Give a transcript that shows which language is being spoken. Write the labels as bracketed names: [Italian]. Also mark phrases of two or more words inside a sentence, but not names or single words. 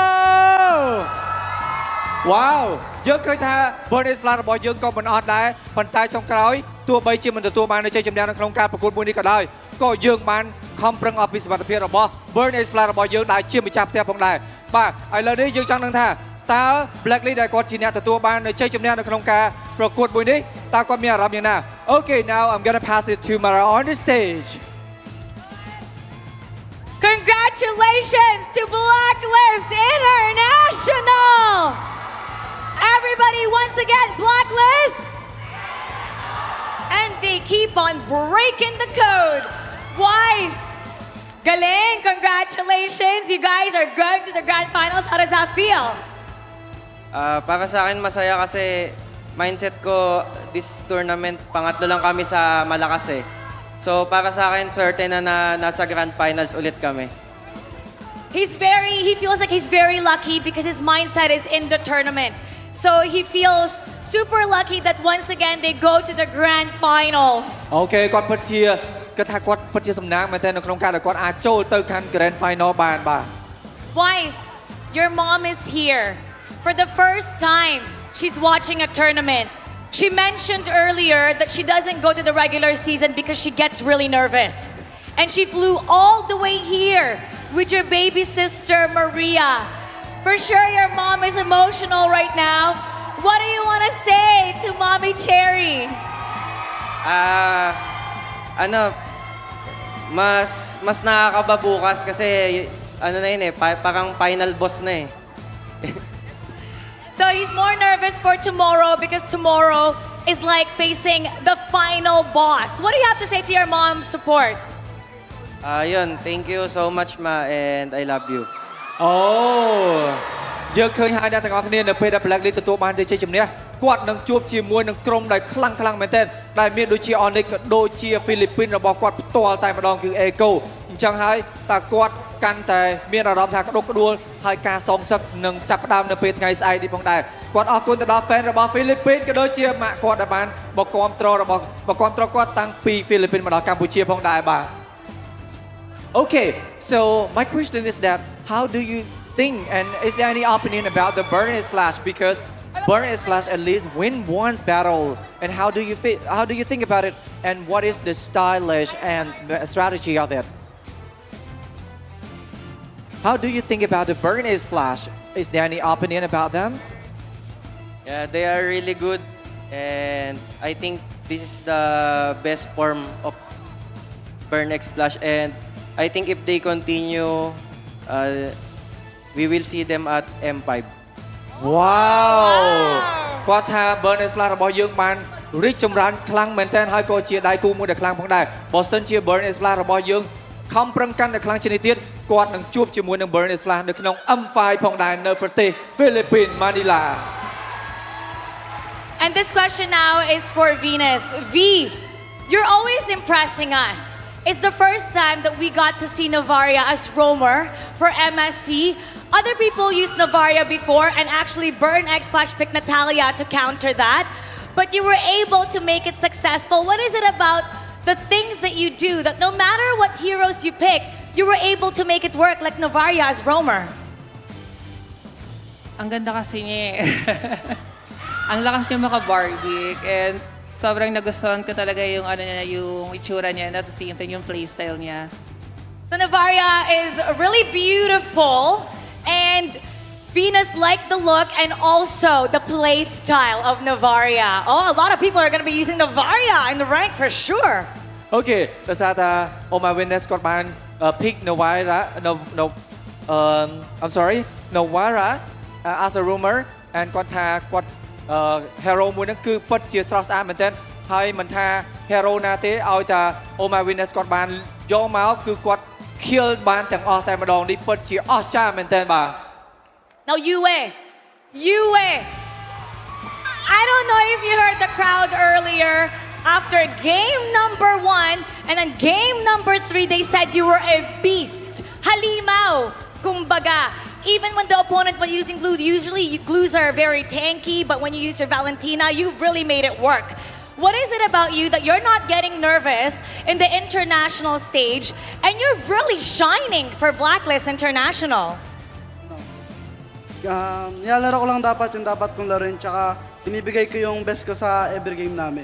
[Khmer] វ៉ាវយើងឃើញថា Burn X Flash របស់យើងក៏មិនអត់ដែរប៉ុន្តែចុងក្រោយទោះបីជាមិនទទួលបានជ័យជំនះនៅក្នុងការប្រកួតមួយនេះក៏ដោយក៏យើងបានខំប្រឹងអស់ពីសមត្ថភាពរបស់ Burn X Flash របស់យើងដែលជាម្ចាស់ផ្ទះផងដែរបាទឥឡូវនេះយើងចង់ដឹងថាតើ Blacklist ដែលគាត់ជាអ្នកទទួលបានជ័យជំនះនៅក្នុងការប្រកួតមួយនេះតើគាត់មានអារម្មណ៍យ៉ាងណា [English] Okay now I'm gonna pass it to Mara on the stage Congratulations to Blacklist International! Everybody, once again, Blacklist! And they keep on breaking the code. Wise! Galing, congratulations! You guys are going to the grand finals. How does that feel? [Filipino] Para sa akin, masaya kasi mindset ko, [English] this tournament, [Filipino] pangatlo lang kami sa malakas eh. So para sa akin, certain na nasa [English] grand finals [Filipino] ulit kami. [English] He feels like he's very lucky because his mindset is in the tournament. So he feels super lucky that once again they go to the grand finals. [Khmer] Okay, គាត់ពិតជាគាត់ថាគាត់ពិតជាសំណាងមែនទែននៅក្នុងការដែលគាត់អាចចូលទៅកាន់ [English] grand final [Khmer] បានបាទ [English] Wise, your mom is here. For the first time, she's watching a tournament. She mentioned earlier that she doesn't go to the regular season because she gets really nervous. And she flew all the way here with your baby sister, Maria. For sure, your mom is emotional right now. What do you want to say to Mommy Cherry? [Filipino] Mas nakakaba bukas kasi ano na yun eh, parang final boss na eh. [English] So he's more nervous for tomorrow because tomorrow is like facing the final boss. What do you have to say to your mom's support? Yun, thank you so much ma and I love you. [Khmer] យើងឃើញហើយអ្នកទាំងអស់គ្នានៅពេលដែល Blacklist ទទួលបានជ័យជំនះគាត់នឹងជួបជាមួយនឹងក្រុមដែលខ្លាំងមែនទែនដែលមានដូចជា ONIC ក៏ដូចជា Philippines របស់គាត់ផ្ទាល់ តែម្ដងគឺ Echo អញ្ចឹងហើយតើគាត់កាន់តែមានអារម្មណ៍ថាក្តុកក្តួលហើយការសងសឹកនឹងចាប់ផ្ដើមនៅ ពេលថ្ងៃស្អែកនេះផងដែរគាត់អរគុណទៅដល់ fan របស់ Philippines ក៏ដូចជាម៉ាក់គាត់ដែលបានមកគាំទ្រគាត់តាំងពី Philippines មកដល់កម្ពុជាផងដែរបាទ [English] Okay, so my question is that how do you think and is there any opinion about the Burn X Flash because Burn X Flash at least win one battle and how do you think about it and what is the stylish and strategy of it? How do you think about the Burn X Flash? Is there any opinion about them? Yeah, they are really good and I think this is the best form of Burn X Flash and I think if they continue, we will see them at M5. [Khmer] Wow! គាត់ថា Burn X Flash របស់យើងបានរីកចម្រើនខ្លាំងមែនទែនហើយក៏ជាដៃគូមួយដែលខ្លាំងផងដែរបើសិនជា Burn X Flash របស់យើងខំប្រឹងកាន់តែខ្លាំងជាងនេះទៀតគាត់នឹងជួបជាមួយនឹង Burn X Flash នៅក្នុង M5 ផងដែរនៅប្រទេស Philippines Manila. [English] And this question now is for Venus. V, you're always impressing us. It's the first time that we got to see Navaria as roamer for MSC. Other people used Navaria before and actually Burn X Flash picked Natalia to counter that. But you were able to make it successful. What is it about the things that you do that no matter what heroes you pick, you were able to make it work like Navaria as roamer? [Filipino] Ang ganda kasi niya eh. Ang lakas niya maka-Barbie and sobrang nagustuhan ko talaga yung ano niya, yung itsura niya, [English] at the same time [Filipino] yung playstyle niya. [English] So Navaria is really beautiful and Venus liked the look and also the play style of Navaria. Oh, a lot of people are going to be using Navaria in the rank for sure. [Khmer] Okay, ដោយសារតា [English] my witness [Khmer] គាត់បាន [English] pick Navaria I'm sorry Navaria as a roamer [Khmer] and គាត់ថាគាត់ hero មួយហ្នឹងគឺពិតជាស្រស់ស្អាតមែនទែនហើយមិនថា hero ណាទេឲ្យតែ Oh My Venus គាត់បានយកមកគឺគាត់ kill បានទាំងអស់តែម្ដងនេះពិតជាអស្ចារ្យមែនទែនបាទ [English] Now Yue, I don't know if you heard the crowd earlier. After game number 1 and then game number 3, they said you were a beast. [Filipino] Halimaw, kumbaga. [English] Even when the opponent was using glue, usually glues are very tanky, but when you use your Valentina, you really made it work. What is it about you that you're not getting nervous in the international stage and you're really shining for Blacklist International? [Filipino] Nilalaro ko lang dapat yung dapat kong laruin, tsaka binibigay ko yung best ko sa [English] every game [Filipino] namin.